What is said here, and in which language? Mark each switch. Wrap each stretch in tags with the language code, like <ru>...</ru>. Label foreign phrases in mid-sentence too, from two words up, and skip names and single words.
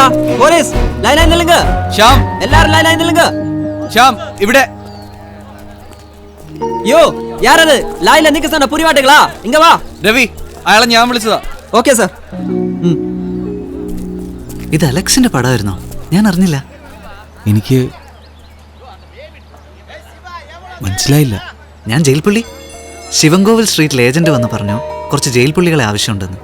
<ta>போலீஸ் லைனா நில்லுங்க.</ta> <ml>ശ്യാം,</ml> <ta>எல்லாரும் லைனா நில்லுங்க.</ta> <ml>ശ്യാം, ഇവിടെ.</ml> <ta>யோ, யார் அது? லைன்ல நிக்க சொன்ன புரிய மாட்டீங்களா? இங்க வா.</ta> <ml>രവി, അയാളെ ഞാൻ വിളിച്ചതാ. ഓക്കെ സർ. ഇത് അലക്സിന്റെ പടമായിരുന്നോ? ഞാൻ അറിഞ്ഞില്ല. എനിക്ക് മനസ്സിലായില്ല. ഞാൻ ജയിൽ പുള്ളി. ശിവൻകോവിൽ സ്ട്രീറ്റിൽ ഏജന്റ് വന്ന് പറഞ്ഞു കുറച്ച് ജയിൽ പുള്ളികളെ ആവശ്യമുണ്ടെന്ന്.</ml>